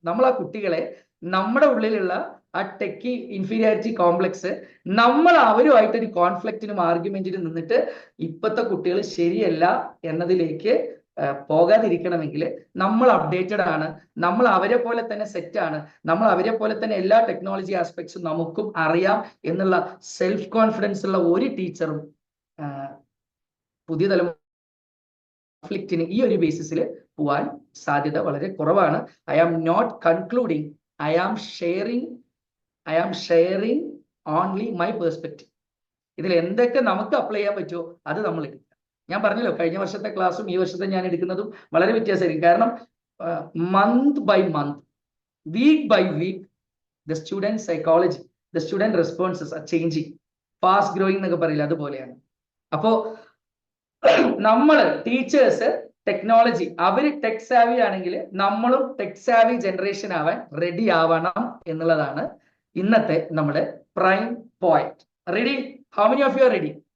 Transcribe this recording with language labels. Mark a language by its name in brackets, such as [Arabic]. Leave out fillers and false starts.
[Malayalam] നമ്മൾ ആ കുട്ടികളെ, നമ്മുടെ ഉള്ളിലുള്ള ആ ടെക്കി ഇൻഫീരിയോറിറ്റി കോംപ്ലക്സ് നമ്മൾ അവരുമായിട്ടൊരു കോൺഫ്ലിക്റ്റിനും ആർഗ്യുമെന്റിനും നിന്നിട്ട് ഇപ്പോഴത്തെ കുട്ടികൾ ശരിയല്ല എന്നതിലേക്ക് പോകാതിരിക്കണമെങ്കിൽ നമ്മൾ അപ്ഡേറ്റഡ് ആണ്, നമ്മൾ അവരെ പോലെ തന്നെ സെറ്റാണ്, നമ്മൾ അവരെ പോലെ തന്നെ എല്ലാ ടെക്നോളജി ആസ്പെക്ട്സും നമുക്കും അറിയാം എന്നുള്ള സെൽഫ് കോൺഫിഡൻസ് ഉള്ള ഒരു ടീച്ചറും പുതിയ തലമുറ കോൺഫ്ലിക്റ്റിന് ഈ ഒരു ബേസിസിൽ പോവാൻ സാധ്യത വളരെ കുറവാണ്. [English] I am not concluding, I am sharing only my perspective. [Malayalam] ഇതിൽ എന്തൊക്കെ നമുക്ക് അപ്ലൈ ചെയ്യാൻ പറ്റുമോ അത് നമ്മൾ എടുക്കുക. ഞാൻ പറഞ്ഞല്ലോ, കഴിഞ്ഞ വർഷത്തെ ക്ലാസ്സും ഈ വർഷത്തെ ഞാൻ എടുക്കുന്നതും വളരെ വ്യത്യാസമായിരിക്കും. കാരണം [English] Month by month week by week the student psychology, the student responses are changing. [Malayalam] Fast growing എന്നൊക്കെ പറയില്ല, അതുപോലെയാണ്. അപ്പോ നമ്മള് ടീച്ചേഴ്സ് ടെക്നോളജി, അവര് ടെക് സാവി ആണെങ്കിൽ നമ്മളും ടെക് സാവി ജനറേഷൻ ആവാൻ റെഡി ആവണം എന്നുള്ളതാണ് ഇന്നത്തെ നമ്മുടെ prime point. Ready? [English] How many of you are ready?